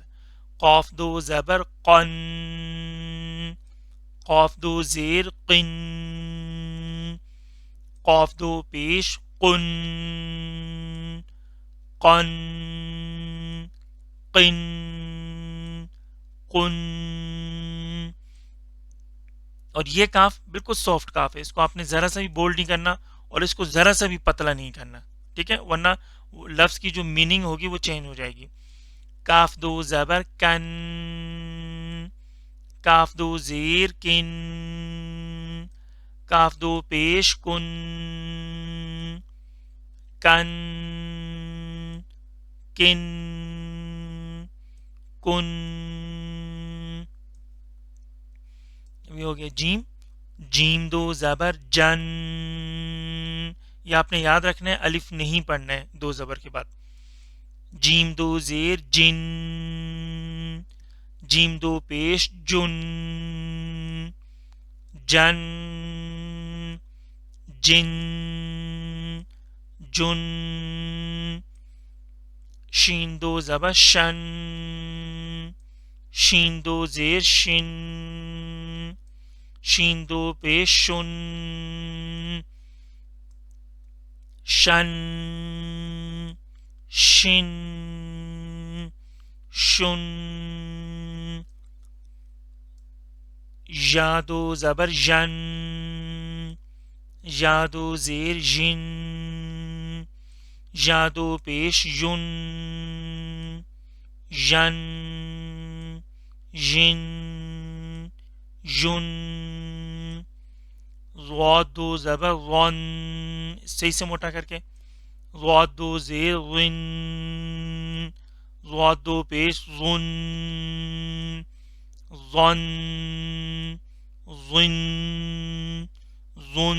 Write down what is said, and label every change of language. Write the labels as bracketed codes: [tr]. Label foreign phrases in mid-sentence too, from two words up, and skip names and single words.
[ur] قاف دو زبر قن، قاف دو زیر قن، قاف دو پیش قن، قن، قن، قن. اور یہ کاف بالکل سافٹ کاف ہے، اس کو آپ نے ذرا سا بھی بولڈ نہیں کرنا اور اس کو ذرا سا بھی پتلا نہیں کرنا. ٹھیک ہے، ورنہ لفظ کی جو میننگ ہوگی وہ چینج ہو جائے گی. کاف دو زبر کن، کاف دو زیر کن، کاف دو پیش کن، کن، کن، کن. یہ ہو گیا جیم. جیم دو زبر جن، یہ آپ نے یاد رکھنا ہے، الف نہیں پڑھنا ہے دو زبر کے بعد. جیم دو زیر جن، جیم دو پیش جن، جن، جن، جن. شین دو زبر شن، شین دو زیر شن، شین دو پیش شن، شن، شن، شن. یا دو زبر ژن، یا دو زیر ژن، یا دو پیش یون، ژن، ژن، یون. ضاد دو زبر غن، صحیح سے موٹا کر کے. ضاد دو زیر غن، ضاد دو پیش غن، ظن، ظن، ظن.